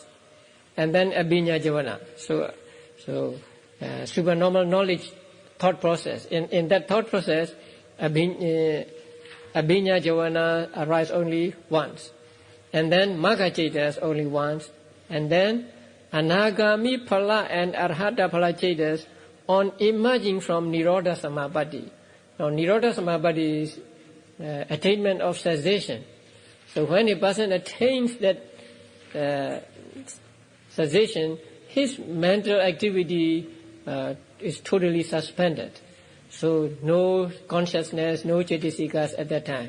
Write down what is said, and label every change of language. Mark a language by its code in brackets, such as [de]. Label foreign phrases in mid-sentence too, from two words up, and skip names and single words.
[en] And then [pi] abhinya javana. [en] So supernormal knowledge thought process. In that thought process, [pi] abhinya javana [en] arise only once. And then [pi] magga cetas [en] only once. And then [pi] anagami phala [en] and [pi] arhata phala cetas [en] on emerging from [pi] nirodha samapatti. [en] Now [pi] nirodha samapatti [en] is attainment of cessation. So when a person attains that cessation, his mental activity is totally suspended. So no consciousness, no cetasikas at that time.